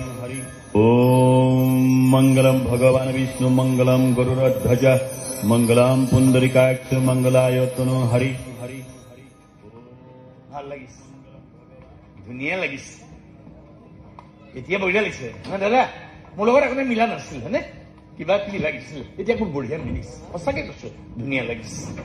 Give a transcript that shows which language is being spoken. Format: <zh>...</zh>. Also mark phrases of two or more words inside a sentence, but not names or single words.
<sa>ओम मंगलम भगवान विष्णु मंगलम गरुड़ध्वज मंगलम पुंडरीकाक्ष मंगलायतनो हरि हरि</sa> <as>ভাল লাগিছে ধুনীয়া লাগিছে এতিয়া বঢ়িয়া লাগিছে না দাদা মোৰ লগত একো মিলা নাছিল হয়নে কিবা কি লাগিছিল এতিয়া মোৰ বঢ়িয়া মিলিছে সঁচাকে কৈছো ধুনীয়া লাগিছে</as>